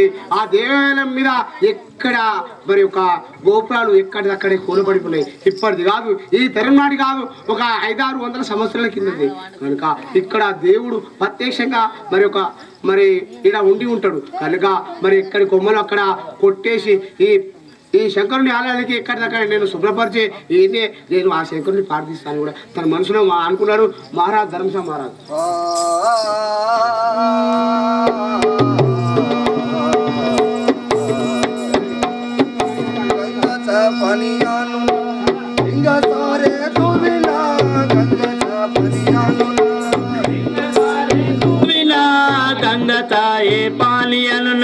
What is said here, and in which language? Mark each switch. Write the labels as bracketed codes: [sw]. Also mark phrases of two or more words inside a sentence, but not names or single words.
[te] ఆ దేవాలయం మీద ఎక్కడ మరి ఒక గోపురాలు ఎక్కడిదక్కడే కూలబడిపోయినాయి ఇప్పటిది కాదు ఈ తెలంగాణ కాదు ఒక 500-600 సంవత్సరాల కిందది కనుక ఇక్కడ దేవుడు ప్రత్యక్షంగా మరి ఇక్కడ ఉండి ఉంటాడు కనుక మరి ఎక్కడి కొమ్మలు అక్కడ కొట్టేసి ఈ శంకరుని ఆలయానికి ఎక్కడిదక్కడ నేను శుభ్రపరిచి ఇదే నేను ఆ శంకరుని ప్రార్థిస్తాను కూడా తన మనసులో అనుకున్నాడు మహారాజ్ ధర్మశా మహారాజ్ [mr] पाणी आणून लिंगा सारे धुविला गंगाचा पाणी आणून धुविला गंगाचा हे पाणी आणून